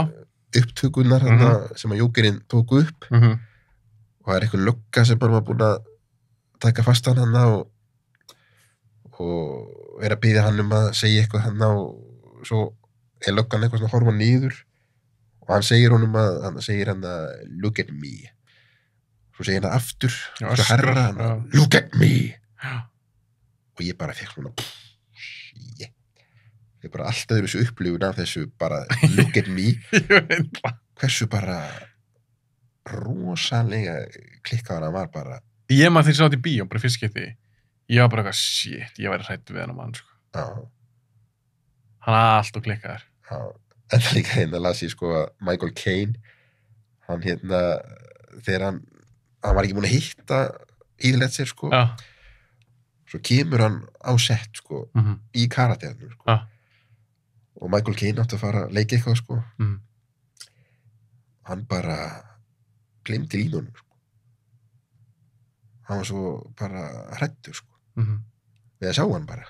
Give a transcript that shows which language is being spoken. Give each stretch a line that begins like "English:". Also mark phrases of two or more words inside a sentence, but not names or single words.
Icelandic: upptökunar sem að Jókerinn tók upp og það er eitthvað lögga sem bara var búin að taka fast hann og er að biðja hann að segja eitthvað hann og svo er löggan eitthvað svona að horfa niður og hann segir hann að
English: look at me
Icelandic: svo segir hann aftur svo herra hann
English: look at me
Icelandic: og ég bara fekk svona ég bara alltaf þessu upplifun af þessu bara
English: look at me
Icelandic: hversu bara rosalega klikkaðan hann var bara ég maður þegar ég sá þetta í bíó bara fyrst skipti ég var bara eitthvað shit ég væri hræddur við hann mann sko. Hann er allt og klikkaður en það líka hérna las ég sko að Michael Caine hann hérna þegar hann var ekki búin að hitta Heath Ledger sko svo kemur hann á sett sko í karakterinu sko og Michael Caine átti að fara að leika eitthvað sko hann bara glemdi línunum sko hann var svo bara hræddur sko við að sjá hann bara